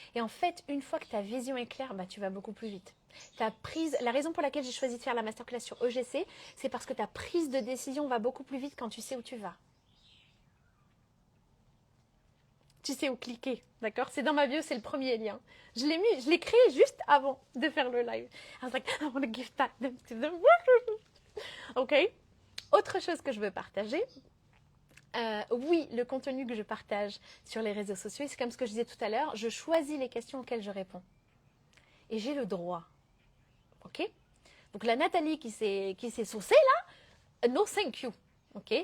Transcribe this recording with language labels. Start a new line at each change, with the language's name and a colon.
French: Et en fait, une fois que ta vision est claire, bah, tu vas beaucoup plus vite. La raison pour laquelle j'ai choisi de faire la masterclass sur EGC, c'est parce que ta prise de décision va beaucoup plus vite quand tu sais où tu vas. Tu sais où cliquer, d'accord? C'est dans ma bio, c'est le premier lien. Je l'ai créé juste avant de faire le live.
English: I was like, I want to give that to them. Ok?
French: Autre chose que je veux partager. Oui, le contenu que je partage sur les réseaux sociaux, c'est comme ce que je disais tout à l'heure, je choisis les questions auxquelles je réponds. Et j'ai le droit. Ok? Donc la Nathalie qui s'est saucée là,
English: no thank you.
French: Ok?